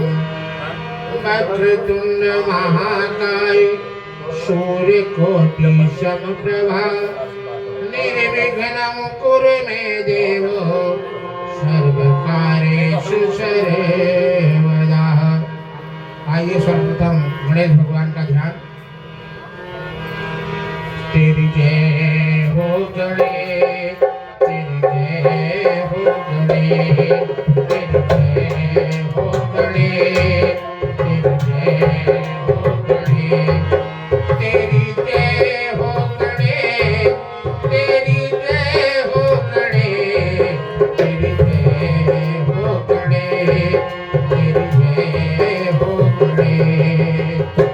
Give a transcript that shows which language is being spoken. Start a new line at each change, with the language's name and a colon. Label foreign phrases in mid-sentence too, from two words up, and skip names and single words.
Sanskrit: वक्रतुण्ड महाकाय सूर्यकोटि समप्रभा निर्विघ्नं कुरु मे देव सर्वकार्येषु सर्वदा।
Hindi: आइए सर्वप्रथम गणेश भगवान का ध्यान। तेरी जय हो गणेश तेरी जय हो गणेश तेरी जय हो गणेश तेरी जय हो गणेश तेरी जय हो गणेश तेरी जय हो गणेश तेरी जय हो गणेश तेरी जय हो गणेश।